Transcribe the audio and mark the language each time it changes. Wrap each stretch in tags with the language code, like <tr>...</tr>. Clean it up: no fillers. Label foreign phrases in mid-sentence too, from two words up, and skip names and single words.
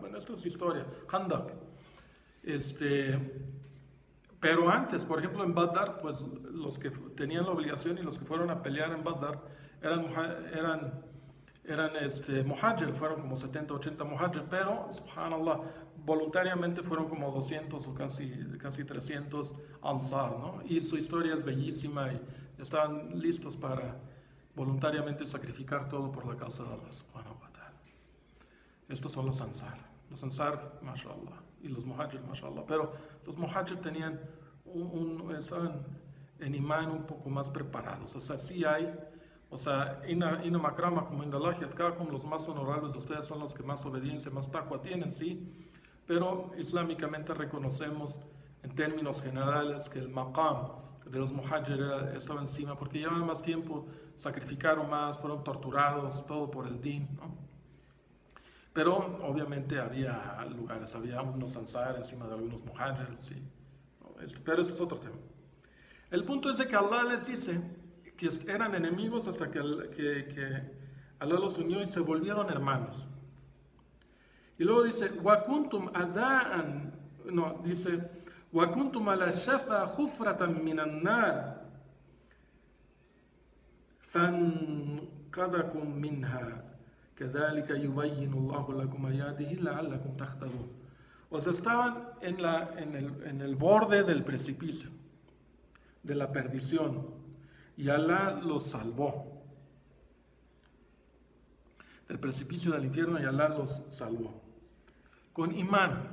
<es>Bueno, esto es historia, Khandak. Pero antes, por ejemplo, en Badr, pues los que tenían la obligación y los que fueron a pelear en Badr eran Muhajir, fueron como 70, 80 Muhajir, pero, subhanallah, voluntariamente fueron como 200 o casi 300 Ansar, ¿no? Y su historia es bellísima, y estaban listos para voluntariamente sacrificar todo por la causa de Allah</es> <ar>سبحانه وتعالى.</ar> <es>Estos son los Ansar. Los Ansar, mashallah, y los Muhajir, mashallah. Pero los Muhajir tenían estaban en imán un poco más preparados. O sea, sí hay, o sea,</es> <ar>إن أكرمكم</ar> <es>como</es> <ar>عند الله أتقاكم,</ar> <es>los más honorables de ustedes son los que más obediencia, más taqwa tienen, sí. Pero islámicamente reconocemos en términos generales que el maqam de los Muhajir estaba encima porque llevaban más tiempo, sacrificaron más, fueron torturados, todo por el din, ¿no? Pero obviamente había lugares, había unos Ansar encima de algunos Muhajir, sí. Pero ese es otro tema. El punto es de que Allah les dice que eran enemigos hasta que Allah los unió y se volvieron hermanos. Y luego dice,</es> <ar>وَكُنْتُمْ أَدَاءً,</ar> <es>no, dice,</es> <ar>وَكُنْتُمْ عَلَى شَفَا خُفْرَةً مِنَ النَّارِ فَانْقَذَكُمْ مِنْهَا كَذَلِكَ يُبَيِّنُ اللَّهُ لَكُمْ آيَاتِهِ لَعَلَّكُمْ تَهْتَدُونَ.</ar> <es>O sea, estaban en el borde del precipicio, de la perdición, y Allah los salvó. Del precipicio del infierno, y Allah los salvó. Con imán.</es>